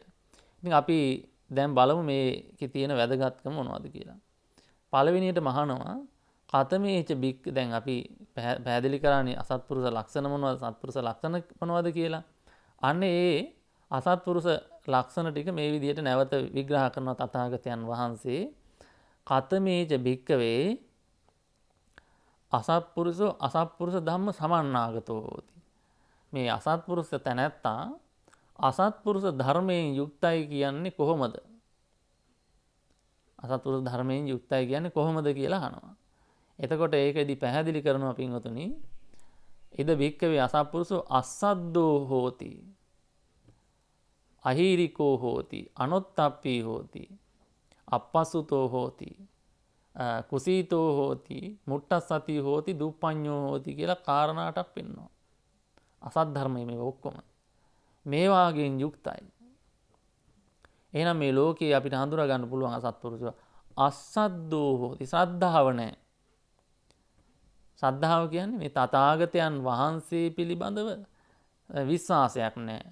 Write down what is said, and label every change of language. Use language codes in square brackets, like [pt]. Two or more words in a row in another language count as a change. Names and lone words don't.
[si] ඉතින් අපි දැන් බලමු මේකේ තියෙන වැදගත්කම මොනවද කියලා. පළවෙනියට මහනවා [pi] කතමේච බික් [si] දැන් අපි පැහැදිලි කරන්නේ අසත්පුරුෂ ලක්ෂණ මොනවද සත්පුරුෂ ලක්ෂණ මොනවද කියලා. අන්න ඒ අසත්පුරුෂ ලක්ෂණ ටික මේ විදිහට නැවත විග්‍රහ කරන තථාගතයන් වහන්සේ [pi] කතමේච භික්කවේ අසත්පුරුෂෝ අසත්පුරුෂ ධම්ම සමන්නාගතෝ හෝති. [si] මේ අසත්පුරුෂ තැනැත්තා අසත්පුරුෂ ධර්මයෙන් යුක්තයි කියන්නේ කොහොමද? අසත්පුරුෂ ධර්මයෙන් යුක්තයි කියන්නේ කොහොමද කියලා අහනවා. එතකොට ඒකෙදි පැහැදිලි කරනවා පින්වතුනි [pi] ඉද භික්කවේ අසත්පුරුෂෝ අස්සද්දෝ හෝති. අහීරිකෝ හෝති. අනොත්තප්පී හෝති. අපස්සුතෝ හෝති. කුසීතෝ හෝති. මුට්ටස්සති හෝති. දුප්පඤ්ඤෝ හෝති [si] කියලා කාරණාටක් පෙන්වනවා. අසත් ධර්මයේ මේ ඔක්කොම මේ වාගෙන් යුක්තයි. එහෙනම් මේ ලෝකේ අපිට හඳුනා ගන්න පුළුවන් අසත්පුරුෂය [pi] අස්සද්දෝ හෝති. [si] ශ්‍රද්ධාව නැහැ. ශ්‍රද්ධාව කියන්නේ මේ තථාගතයන් වහන්සේ පිළිබඳව විශ්වාසයක් නැහැ.